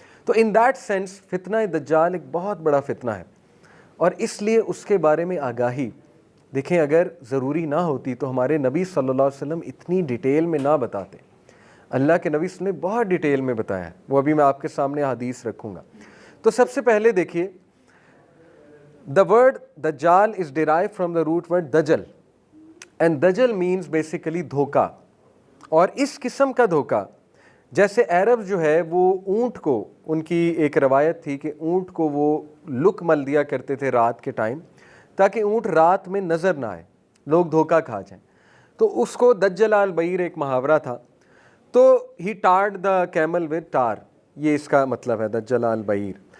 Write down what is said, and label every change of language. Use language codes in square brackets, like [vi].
[ur] تو [en] in that sense [ur] فتنہ دجال ایک بہت بڑا فتنہ ہے، اور اس لیے اس کے بارے میں آگاہی، دیکھیں اگر ضروری نہ ہوتی تو ہمارے نبی صلی اللہ علیہ وسلم اتنی ڈیٹیل میں نہ بتاتے. اللہ کے نبی نے بہت ڈیٹیل میں بتایا ہے، وہ ابھی میں آپ کے سامنے حدیث رکھوں گا. تو سب سے پہلے دیکھیے [en] the word dajjal is derived from the root word dajjal, and dajjal means basically دھوکا. [ur] اور اس قسم کا دھوکا، جیسے عرب جو ہے وہ اونٹ کو، ان کی ایک روایت تھی کہ اونٹ کو وہ لک مل دیا کرتے تھے رات کے ٹائم تاکہ اونٹ رات میں نظر نہ آئے، لوگ دھوکا کھا جائیں. تو اس کو دجل البعیر ایک محاورہ تھا. تو [en] he tarred the camel with tar, [ur] یہ اس کا مطلب ہے [ar] دجل البعیر.